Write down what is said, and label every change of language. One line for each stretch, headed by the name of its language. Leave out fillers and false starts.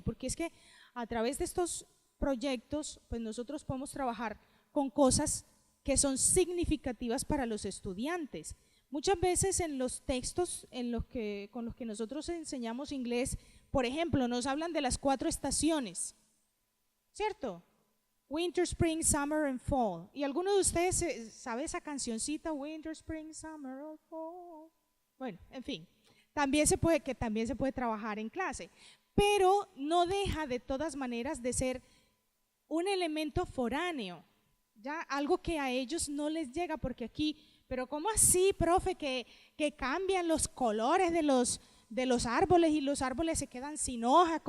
Spanish: Porque es que a través de estos proyectos pues nosotros podemos trabajar con cosas que son significativas para los estudiantes. Muchas veces en los textos con los que nosotros enseñamos inglés, por ejemplo, nos hablan de las 4 estaciones, ¿cierto?
English: Winter, Spring, Summer and Fall.
Spanish: ¿Y alguno de ustedes sabe esa cancioncita?
English: Winter, Spring, Summer and Fall.
Spanish: Bueno, en fin, también se puede trabajar en clase, pero no deja de todas maneras de ser un elemento foráneo, ya algo que a ellos no les llega, porque aquí, pero ¿cómo así, profe, que cambian los colores de los árboles y los árboles se quedan sin hoja?